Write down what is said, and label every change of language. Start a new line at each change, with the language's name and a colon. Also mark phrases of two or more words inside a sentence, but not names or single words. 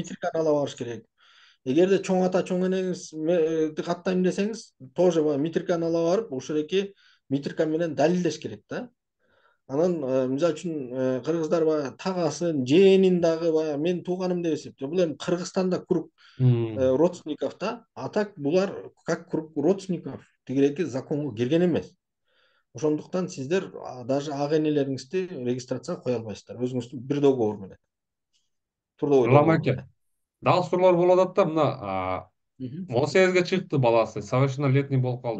Kyrgyz: эки митирканы ала барыш керек. Эгерде чоң ата чоң энеңизди каттайм десеңиз, тоже баягы митирканы ала барып, ошол эки митирка менен далилдеш керек да. Анан мисалы үчүн кыргыздар баягы тагасын, жээнин дагы баягы менин тууганым деп эсептейт. Бул эми Кыргызстанда круг М. родственников да,
Russian: а так
Kyrgyz: булар
Russian: как круг родственников
Kyrgyz: тигиреки законго кирген эмес. Ошондуктан сиздер даже ага энелериңизди регистрацияга кое албайсыздар. Өзүңүздүн бир договор менен, трудовой Ылам договор эке. менен. Дагы суроолор болуп атат да, мына Мгм. 18-ге чыкты баласы, совершеннолетний болуп калды.